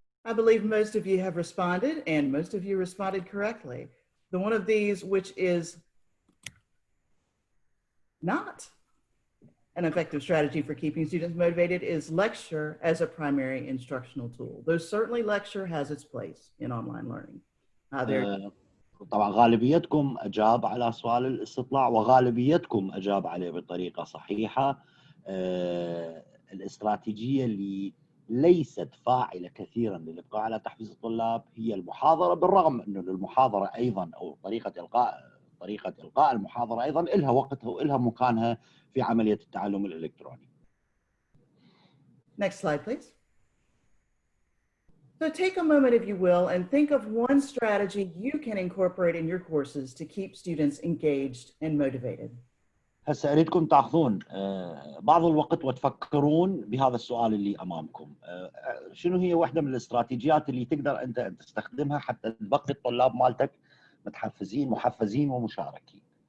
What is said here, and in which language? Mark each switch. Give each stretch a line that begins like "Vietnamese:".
English: I believe most of you have responded, and most of you responded correctly. The one of these which is not an effective strategy for keeping students motivated is lecture as a primary instructional tool. Though certainly lecture has its place in online learning.
Arabic: طبعا غالبيتكم أجاب على سؤال الاستطلاع وغالبيتكم أجاب عليه بطريقة صحيحة. الاستراتيجية اللي ليست فاعلة كثيرا للإبقاء على تحفيز الطلاب هي المحاضرة، بالرغم أنه المحاضرة أيضا أو طريقة إلقاء المحاضرة أيضا إلها وقتها وإلها مكانها في عملية التعلم الإلكتروني.
English: Next slide, please. So take a moment, if you will, and think of one strategy you can incorporate in your courses to keep students engaged and motivated.
Arabic: هسه أريدكم تأخذون بعض الوقت وتفكرون بهذا السؤال اللي أمامكم. شنو هي واحدة من الاستراتيجيات اللي تقدر أنت تستخدمها حتى تبقي الطلاب مالتك متحفزين محفزين ومشاركين؟